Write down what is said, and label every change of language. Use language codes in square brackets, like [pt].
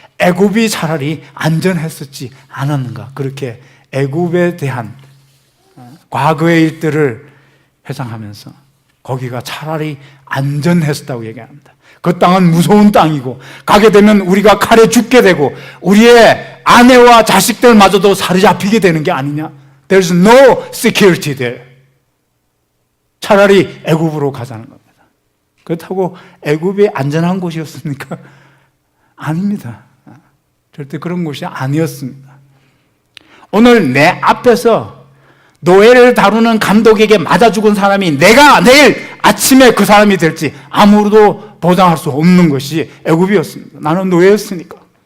[ko] 애굽이 차라리 안전했었지 않았는가. 그렇게 애굽에 대한 과거의 일들을 회상하면서 거기가 차라리 안전했었다고 얘기합니다. 그 땅은 무서운 땅이고 가게 되면 우리가 칼에 죽게 되고 우리의 아내와 자식들마저도 사로잡히게 되는 게 아니냐. [en] There's no security there. [ko] 차라리 애굽으로 가자는 겁니다. 그렇다고 애굽이 안전한 곳이었습니까? 아닙니다. 절대 그런 곳이 아니었습니다. 오늘 내 앞에서 노예를 다루는 감독에게 맞아 죽은 사람이 내가 내일 아침에 그 사람이 될지 아무도 보장할 수 없는 것이 애굽이었습니다. 나는 노예였으니까.